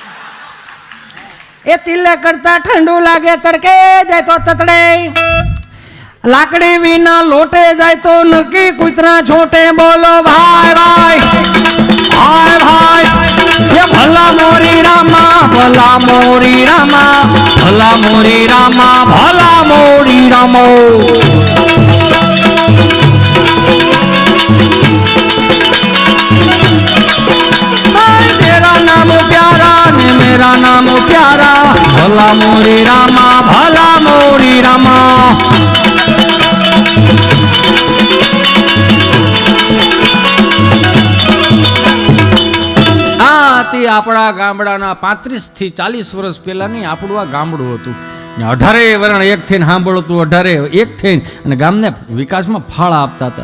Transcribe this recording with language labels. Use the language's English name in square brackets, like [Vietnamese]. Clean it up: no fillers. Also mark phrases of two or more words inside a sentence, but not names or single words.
[Gujarati] એ તિલક કરતા ઠંડુ લાગે તડકે જાય તો તતડે. લાકડી વિના લોટે જાય તો નક્કી કૂતરા છોટે. બોલો ભાઈ ભાઈ ભાઈ ભાઈ. એ ભલા મોરી રામા ભલા મોરી રામા ભલા મોરી રામા ભલા મોરી રામો. [Hindi] तेरा नाम प्यारा ने मेरा नाम प्यारा [Gujarati] ભલા મોરી રામા ભલા મોરી રામા. આપણા ગામડાના 35 થી 40 વર્ષ પહેલાની આપણું આ ગામડું હતું. 18 વરણ એક થઈને સાંભળતું, 18 એક થઈને અને ગામને વિકાસમાં ફાળા આપતા હતા.